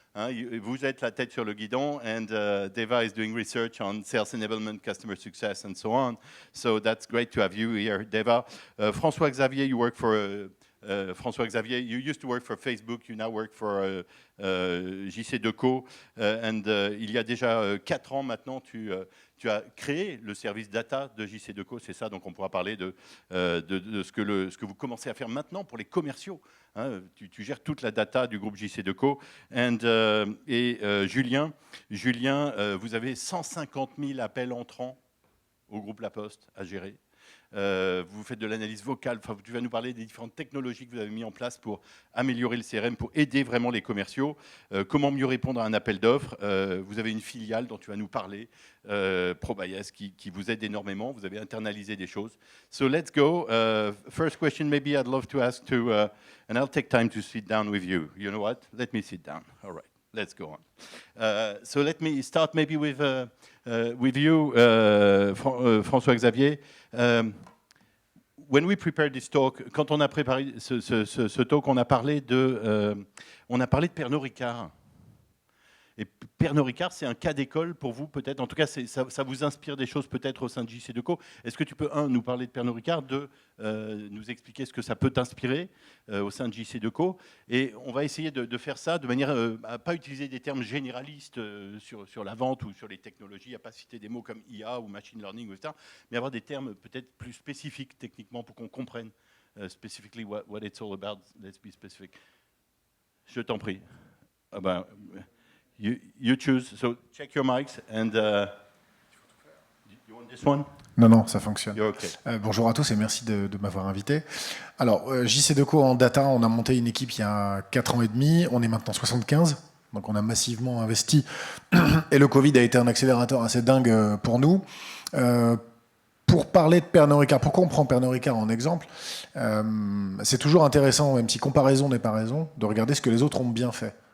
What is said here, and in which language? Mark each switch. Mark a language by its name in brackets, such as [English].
[French] Vous êtes la tête sur le guidon, [English] and Deva is doing research on sales enablement, customer success, and so on. So that's great to have you here, Deva. [French] François-Xavier, [English] you work for François-Xavier, you used to work for Facebook, you now work for JC Deco, [French] il y a déjà 4 ans maintenant, tu as créé le service data de JC Deco, c'est ça, donc on pourra parler de ce que vous commencez à faire maintenant pour les commerciaux. Hein, tu gères toute la data du groupe JC Deco. Julien, vous avez 150 000 appels entrants au groupe La Poste à gérer. Vous faites de l'analyse vocale, enfin, tu vas nous parler des différentes technologies que vous avez mises en place pour améliorer le CRM, pour aider vraiment les commerciaux. Comment mieux répondre à un appel d'offres. Vous avez une filiale dont tu vas nous parler, ProBias, qui vous aide énormément. Vous avez internalisé des choses. [English] So let's go. First question, maybe I'd love to ask to, and I'll take time to sit down with you. You know what? Let me sit down. All right. Let's go on. So let me start maybe with you, François-Xavier. When we prepared this talk, [French] quand on a préparé ce talk, on a parlé de Pernod Ricard. Et Pernod Ricard, c'est un cas d'école pour vous peut-être. En tout cas, ça vous inspire des choses peut-être au sein de JC Deco. Est-ce que tu peux, nous parler de Pernod Ricard, nous expliquer ce que ça peut t'inspirer au sein de JC Deco? Et on va essayer de faire ça de manière à ne pas utiliser des termes généralistes sur la vente ou sur les technologies, à ne pas citer des mots comme IA ou machine learning, etc., mais avoir des termes peut-être plus spécifiques techniquement pour qu'on comprenne [English] specifically what it's all about. Let's be specific. [French] Je t'en prie. [English] You choose, so check your mics and you want this one? [French] Non, ça fonctionne. [English] Okay. [French] Bonjour à tous et merci de m'avoir invité. Alors, JC Deco en data, on a monté une équipe il y a 4 ans et demi, on est maintenant 75, donc on a massivement investi et le Covid a été un accélérateur assez dingue pour nous. Pour parler de Pernod Ricard, pourquoi on prend Pernod Ricard en exemple? C'est toujours intéressant, même si comparaison n'est pas raison, de regarder ce que les autres ont bien fait.